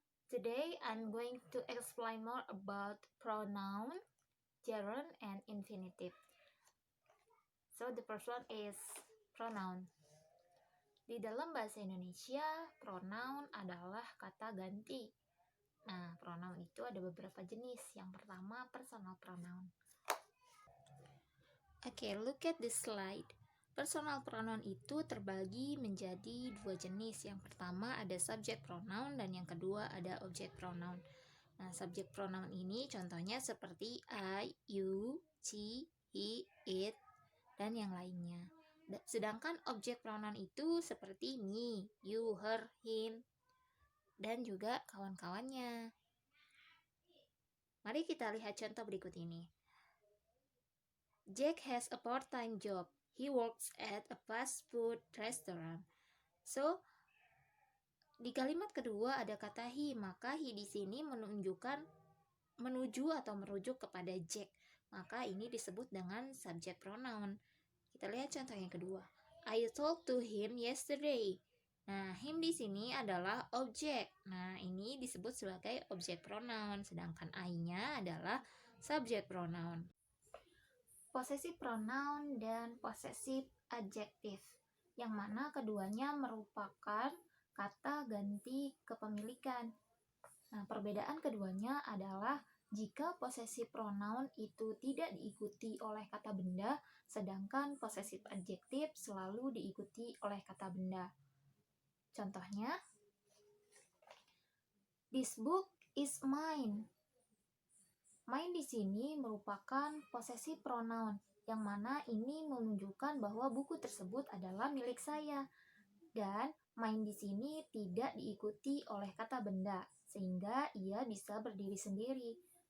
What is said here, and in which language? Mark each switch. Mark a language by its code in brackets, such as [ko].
[en] Today, I'm going to explain more about pronoun, gerund, and infinitive. So, the first one is pronoun. [id] Di dalam bahasa Indonesia, pronoun adalah kata ganti. Nah, pronoun itu ada beberapa jenis. Yang pertama, personal pronoun. Oke, [en] look at this slide. [id] Personal pronoun itu terbagi menjadi dua jenis. Yang pertama ada subject pronoun dan yang kedua ada object pronoun. Nah, subject pronoun ini contohnya seperti I, you, she, he, it, dan yang lainnya. Sedangkan object pronoun itu seperti me, you, her, him, dan juga kawan-kawannya. Mari kita lihat contoh berikut ini. [en] Jack has a part-time job. He works at a fast food restaurant. [id] So, di kalimat kedua ada kata he, maka he di sini menunjukkan menuju atau merujuk kepada Jack. Maka ini disebut dengan subject pronoun. Kita lihat contoh yang kedua. [en] I talked to him yesterday. [id] Nah, him di sini adalah objek. Nah, ini disebut sebagai object pronoun, sedangkan I-nya adalah subject pronoun. Possessive pronoun dan possessive adjective, yang mana keduanya merupakan kata ganti kepemilikan. Nah, perbedaan keduanya adalah jika possessive pronoun itu tidak diikuti oleh kata benda, sedangkan possessive adjective selalu diikuti oleh kata benda. [en] Contohnya, this book is mine. [id] Mine di sini merupakan possessive pronoun, yang mana ini menunjukkan bahwa buku tersebut adalah milik saya. Dan mine di sini tidak diikuti oleh kata benda, sehingga ia bisa berdiri sendiri.